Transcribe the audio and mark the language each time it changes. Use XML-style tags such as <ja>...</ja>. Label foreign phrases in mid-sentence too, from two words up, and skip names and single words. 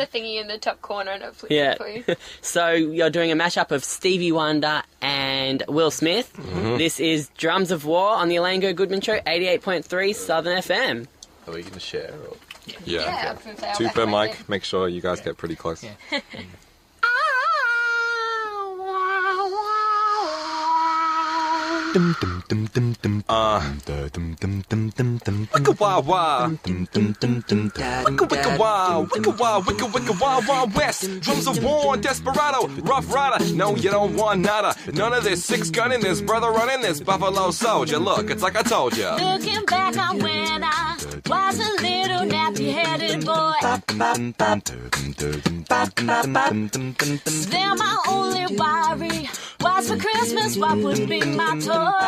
<en>Press the thingy in the top corner and it flips it for you. So you're doing a mashup of Stevie Wonder and Will Smith. Mm-hmm. This is Drums of War on the Gogoodman Show, 88.3 Southern FM. Are we going to share? Or? Yeah. I was gonna say, I'll 2 back per my mic. Make sure you guys get pretty close. Yeah. Dum dum dum dum dum. Dum dum dum dum dum. Wicka wah wah. Dum dum dum dum. Wicka wicka wah. Wicka wah. Wicka wicka wah wah west. Drums of war, desperado, rough rider. No, you don't want nada. None of this 6-gunning, this brother running, this buffalo soldier. Look, it's like I told ya. Looking back on when I was a little nappy-headed boy. Then my only worry was for Christmas what would be my toy.</en>